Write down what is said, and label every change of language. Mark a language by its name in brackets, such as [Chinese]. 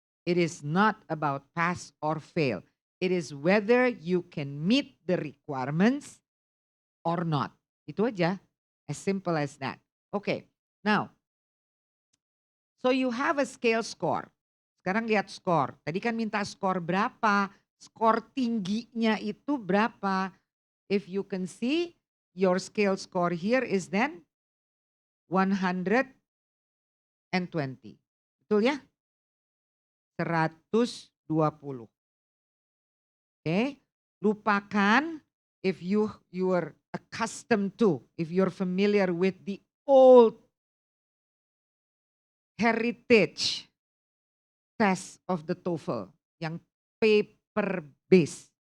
[English] It is not about pass or fail. It is whether you can meet the requirements or not. [Indonesian] Itu aja. [English] As simple as that. Okay. Now, so you have a scale score. [Indonesian] Sekarang lihat skor. Tadi kan minta skor berapa? Skor tingginya itu berapa? [English] If you can see, your scale score here is then 120. [Indonesian] Betul ya? 120. Oke. Lupakan [English] if you are accustomed to, if you're familiar with the old heritage test of the TOEFL yang paper based.